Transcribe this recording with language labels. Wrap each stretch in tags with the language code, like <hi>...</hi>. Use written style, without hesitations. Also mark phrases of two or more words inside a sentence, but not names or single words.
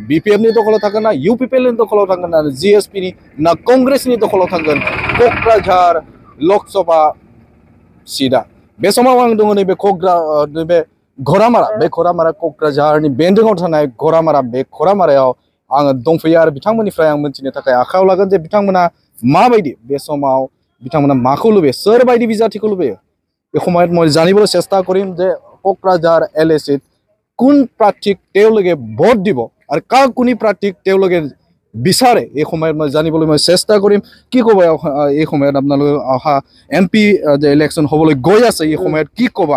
<brx>बीपीएफ नि दखलाव थांगोन ना यूपीपीएल नि दखलाव थांगोन ना जीएसपी नि ना कांग्रेसनि दखलाव थांगोन क'क्राझार लकसभा सीटआ? बे समाव आं दङ नैबे घरामारा, बे घरामारा क'क्राझारनि बेन्दोङाव थानाय घरामारा, बे घरामारायाव आङो दंफैयो आरो बिथांमोननिफ्राय आं मिथिनो थाखाय आखायाव लागोन जे बिथांमोना माबायदि बे समाव बिथांमोना माखौ लुबैयो, सोरबायदि बिजाथिखौ लुबैयो।</brx> <as>এই সময়ত মই জানিবলৈ চেষ্টা কৰিম যে কোকৰাঝাৰ এলএচিত কোন প্ৰাৰ্থীক তেওঁলোকে ভোট দিব আৰু কাক কোনি প্ৰাৰ্থীক তেওঁলোকে বিচাৰে। এই সময়ত মই জানিবলৈ মই চেষ্টা কৰিম। কি ক'ব এই সময়ত আপোনালোকে অহা এমপি যে ইলেকশ্যন হ'বলৈ গৈ আছে, এই সময়ত কি ক'বা?</as>